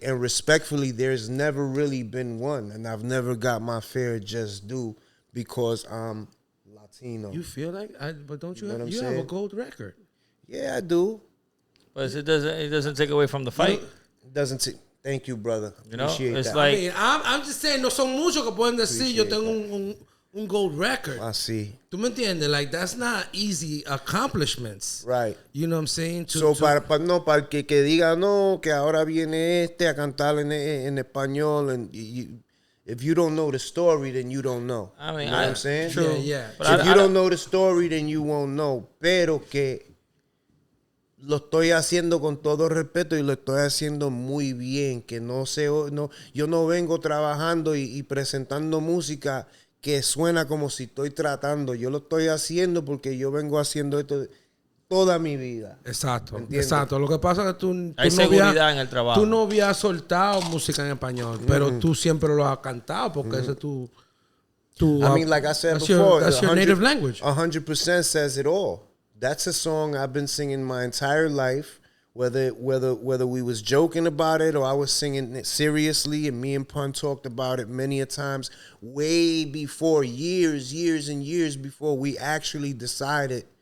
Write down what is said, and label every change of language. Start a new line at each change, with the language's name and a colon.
English: And respectfully, there's never really been one. And I've never got my fair just due because I'm Latino. You feel like, but don't you have, you have a gold record? Yeah, I do. But it doesn't take away from the fight. It doesn't. Thank you, brother. Appreciate it's that. like, I mean, I'm just saying,
Spanish: no son muchos que pueden decir, yo tengo un gold record.
English: I see.
Spanish: ¿Tú me entiendes?
English: Like, that's not easy accomplishments. Right. You know what I'm saying?
Spanish: Para el que diga, no, que ahora viene este a cantar en español.
English: And if you don't know the story, then you don't know. I mean, you know what I'm saying? True. Yeah. But if you don't know the story, then you won't know.
Spanish: Pero que lo estoy haciendo con todo respeto y lo estoy haciendo muy bien. Que yo no vengo trabajando y presentando música que suena como si estoy tratando. Yo lo estoy haciendo porque yo vengo haciendo esto toda mi vida. Exacto, exacto. Lo que pasa es que hay seguridad en el trabajo. Tú no habías soltado música en español, pero tú siempre lo has cantado porque ese es tu
English: I mean, like I said before, that's your native language. 100% says it all. That's a song I've been singing my entire life. Whether we was joking about it or I was singing it seriously, and me and Pun talked about it many a times, way before, years and years before we actually decided